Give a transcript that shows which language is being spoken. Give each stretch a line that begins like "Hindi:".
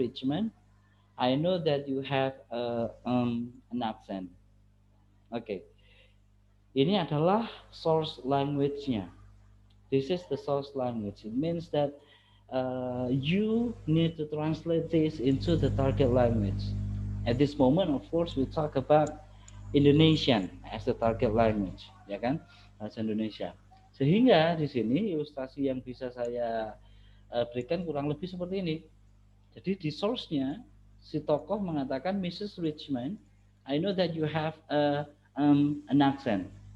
English: Richmond, I know that you have an accent.
Indonesian: Oke. Ini adalah source language-nya.
English: This is the source language. It means that you need to translate this into the target language. At this moment, of course, we talk about Indonesian as the target language,
Indonesian: ya kan, bahasa Indonesia. Sehingga di sini ilustrasi yang bisa saya berikan kurang lebih seperti ini. Jadi di source-nya si tokoh mengatakan, Mrs.
English: Richmond, I know that you have an accent.